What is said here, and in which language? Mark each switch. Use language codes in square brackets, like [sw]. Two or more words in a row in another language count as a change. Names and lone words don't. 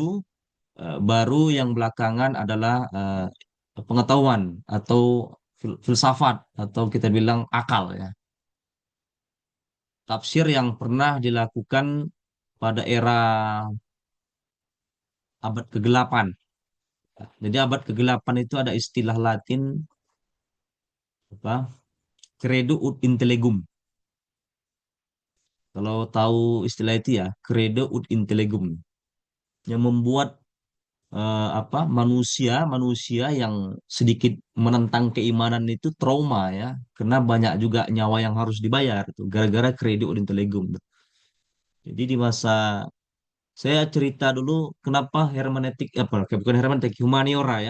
[id] Baru yang belakangan adalah pengetahuan atau filsafat atau kita bilang akal ya. Tafsir yang pernah dilakukan pada era abad kegelapan. Jadi abad kegelapan itu ada istilah Latin apa? [la] Credo ut intellegum. [id] Kalau tahu istilah itu ya, [la] credo ut intellegum. [id] Yang membuat apa manusia manusia yang sedikit menentang keimanan itu trauma ya, karena banyak juga nyawa yang harus dibayar tuh gara-gara [la] kredit Intellegum. [id] Jadi di masa saya cerita dulu kenapa hermeneutik apa bukan hermeneutik, humaniora ya.